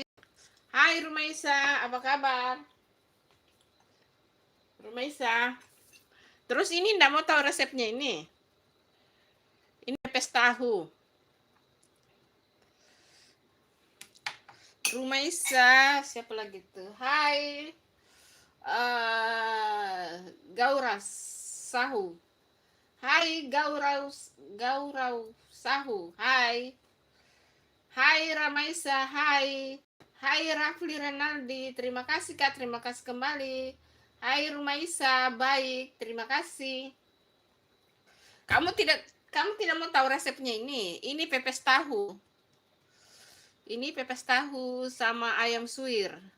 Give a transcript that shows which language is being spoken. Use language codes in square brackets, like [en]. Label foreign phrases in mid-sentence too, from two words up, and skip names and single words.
[id] Hai Rumaisa, apa kabar? Rumaisa. Terus ini enggak mau tahu resepnya ini. Ini pepes tahu. Rumaisa, siapa lagi tuh? Hai. Gauras Sahu. Hai Gaurau Sahu. Hai. Hai Ramaisa, hai. Hai Rafli Renaldi, terima kasih Kak, terima kasih kembali. Hai Rumaisa, baik, terima kasih. Kamu tidak mau tahu resepnya ini? Ini pepes tahu. Ini pepes tahu sama ayam suwir.